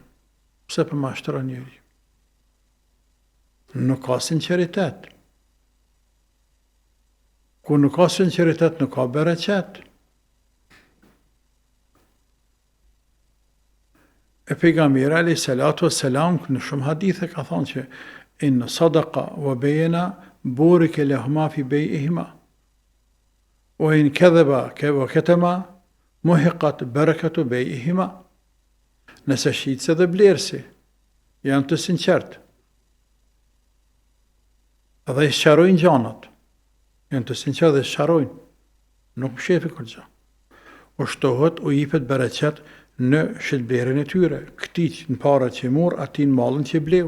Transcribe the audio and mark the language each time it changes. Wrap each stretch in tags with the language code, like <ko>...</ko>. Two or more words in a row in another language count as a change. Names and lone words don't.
<sq>Pse për mashtron njeri? Nuk ka sinceritet. Ku nuk ka sinceritet, nuk ka bereqet. E pejgamberi</sq> <ar>عليه الصلاة والسلام</ar> <sq>në shumë hadithe ka thonë që</sq> <ar>إن صدقا وبينا بورك لهما في بيعهما وإن كذبا وكتما محقت بركة بيعهما.</ar> <sq>Nëse shitse dhe blersi janë të sinqert dhe i sqarojnë gjanat, janë të sinqert dhe sqarojnë, nuk shefi kur gjë. U shtohet, u jipet bereqet në shitblerjen e tyre, këtij në para që mor, atij në mallin që bleu.</sq>